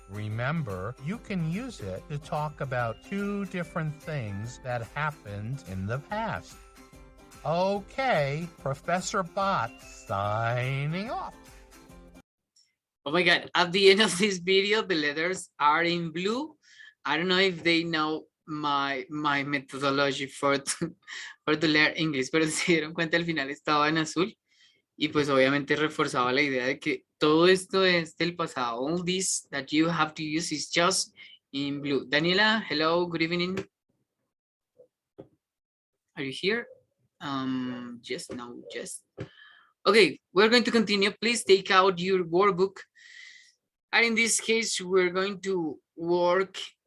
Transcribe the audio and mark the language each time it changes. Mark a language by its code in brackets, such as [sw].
[en] Remember, you can use it to talk about two different things that happened in the past. Okay, Professor Bot signing off. Oh my God, at the end of this video, the letters are in blue. I don't know if they know my methodology for to learn English, [es] pero se dieron cuenta al final estaba en azul y pues obviamente reforzaba la idea de que todo esto es del pasado. [en] All this that you have to use is just in blue. Daniela, hello, good evening. Are you here? Yes, no, yes. Okay, we're going to continue. Please take out your workbook. And in this case, we're going to work.